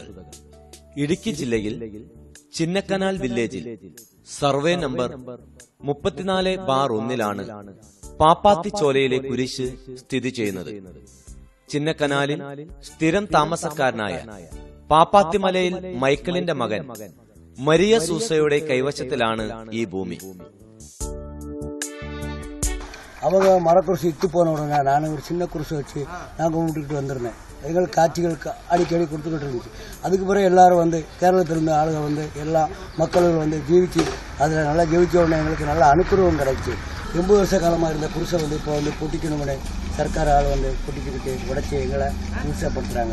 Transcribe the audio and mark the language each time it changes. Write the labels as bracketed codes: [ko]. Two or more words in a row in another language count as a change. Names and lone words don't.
[ml] ഇടുക്കി ജില്ലയിൽ ചിന്നക്കനാൽ വില്ലേജിൽ സർവേ നമ്പർ 34/1 പാപ്പാത്തിച്ചോലയിലെ കുരിശ് സ്ഥിതി ചെയ്യുന്നത്. ചിന്നക്കനാലിൽ സ്ഥിരം താമസക്കാരനായ പാപ്പാത്തിമലയിൽ മൈക്കിളിന്റെ മകൻ മരിയ സൂസയുടെ കൈവശത്തിലാണ് ഈ ഭൂമി. [ta] அவங்க மரக்குரிசு இத்து போன உடனே நான் ஒரு சின்ன குரிசை வச்சு நான் கும்பிட்டுக்கிட்டு வந்திருந்தேன். எங்களுக்கு காட்சிகளுக்கு அடிக்கடி கொடுத்துக்கிட்டு இருந்துச்சு. அதுக்கு பிறகு எல்லாரும் வந்து கேரளத்திலிருந்து ஆளுங்க வந்து எல்லா மக்களும் வந்து ஜீவிச்சு அதில் நல்லா ஜெயிச்ச உடனே எங்களுக்கு நல்ல அனுகிரகம் கிடைச்சி 80 வருஷ காலமாக இருந்த குரிசை வந்து இப்போ வந்து பொட்டிக்கணும்னே சர்க்கார் ஆள் வந்து பொட்டிக்கிட்டு உடைச்சி எங்களை உற்சாகப்படுத்துகிறாங்க.